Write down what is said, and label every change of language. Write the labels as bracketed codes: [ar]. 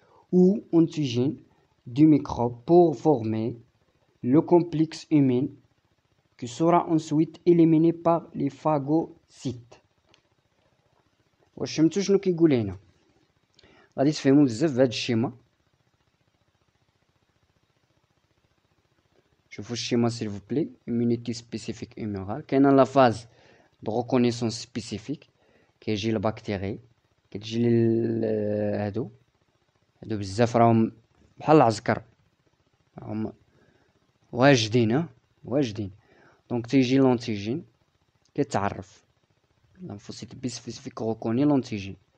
[fr] ou antigènes du microbe pour former le complexe immune qui sera ensuite éliminé par les phagocytes. [ar] واش فهمتوا شنو كيقول هنا؟ غادي تفهموا بزاف بهذا الشيما. شوفوا الشيما [fr] s'il vous plaît. immunité spécifique humorale. [ar] كاينه لا فاز دو ريكونيسونس سبيسيفيك، كيجي البكتيري، كتجي هادو بزاف راهم بحال العسكر، راهم واجدين دونك تيجي لونتيجين كيتعرف لانفوسيت بي سبيسيفيك ريكوني لونتيجين.